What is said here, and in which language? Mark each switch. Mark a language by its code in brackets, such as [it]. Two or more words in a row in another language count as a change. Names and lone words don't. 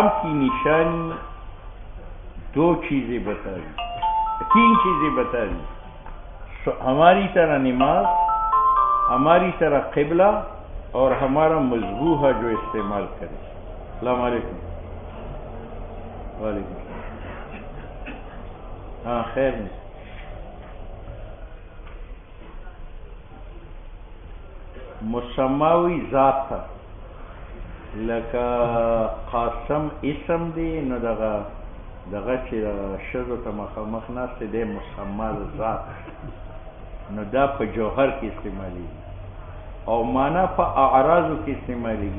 [ur] کی نشانی دو چیزیں بتا دی، تین چیزیں بتا دی، ہماری طرح نماز، ہماری طرح قبلہ، اور ہمارا مذبوحہ جو استعمال کرے. [ar] السلام علیکم. وعلیکم السلام. [ur] ہاں خیر نہیں. مسماوی ذات تھا، [ps] لکه قاسم اسم دی، نو دغه چې ښځو ته مخامخ ناست دی مسما ذات، نو دا په جوهر کې استعمالیږي، او معنا په اعراضو کې استعمالیږي.